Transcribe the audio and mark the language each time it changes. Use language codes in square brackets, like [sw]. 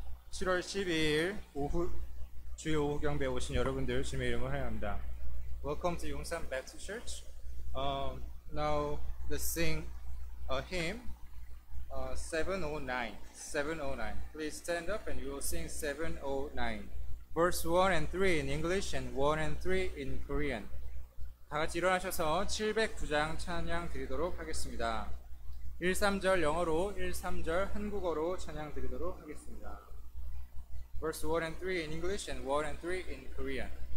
[ko] 7월 12일 오후 주요 오후 경배에 오신 여러분들 주님의 이름으로 환영합니다. [en] Welcome to Yongsan Baptist Church. Now let's sing a hymn 709. 709. Please stand up and we will sing 709. Verse 1 and 3 in English and 1 and 3 in Korean. [ko] 다 같이 일어나셔서 709장 찬양 드리도록 하겠습니다. 1, 3절 영어로 1, 3절 한국어로 찬양 드리도록 하겠습니다. [en] Verse 1 and 3 in English and 1 and 3 in Korean.